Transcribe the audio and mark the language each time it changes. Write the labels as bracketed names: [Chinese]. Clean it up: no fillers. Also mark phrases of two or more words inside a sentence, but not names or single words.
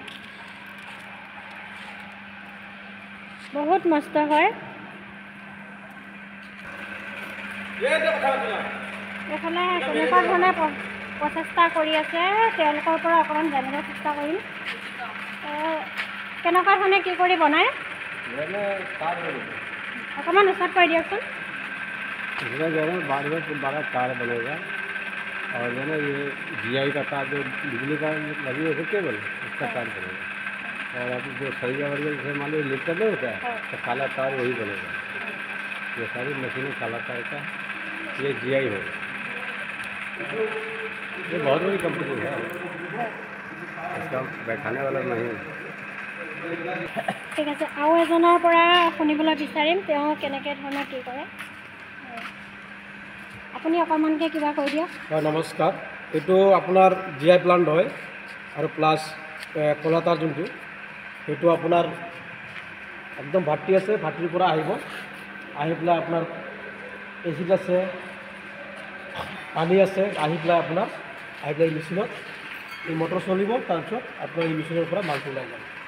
[Assamese] বহুত মস্ত হয় এইফালে কেনেকুৱা ধৰণে প্ৰচেষ্টা কৰি আছে তেওঁলোকৰ পৰা অকণমান জানিব চেষ্টা কৰিম কেনেকুৱা ধৰণে কি কৰি বনায় অকণমান ওচৰত কৈ দিয়কচোন [Hindi] बड़ा तार बनेगा और जो है ये जीआई का तार जो बिजली का लगी है केबल उसका तार बनेगा और अब जो सरिया वरिया जैसे मान लो लिफ्टर नहीं होता है तो काला तार वही बनेगा ये सारी मशीनें काला तार का ये जीआई है ये बहुत बड़ी कंपनी है इसका बैठाने वाला नहीं [Assamese] ঠিক আছে আৰু এজনৰ পৰা শুনিবলৈ বিচাৰিম তেওঁ কেনেকৈ ধৰণৰ কি কৰে আপুনি অকণমানকৈ কিবা কৈ দিয়ক হয় নমস্কাৰ এইটো আপোনাৰ জিআই প্লাণ্ট হয় আৰু প্লাছ কলাতাৰ যোনটো সেইটো আপোনাৰ একদম ভাটি আছে ভাটিৰ পৰা আহিব আহি পেলাই আপোনাৰ এচিড আছে পানী আছে আহি পেলাই আপোনাৰ আহি পেলাই মেচিনত এই মটৰ চলিব তাৰপিছত আপোনাৰ এই মেচিনৰ পৰা মালটো ওলাই যাব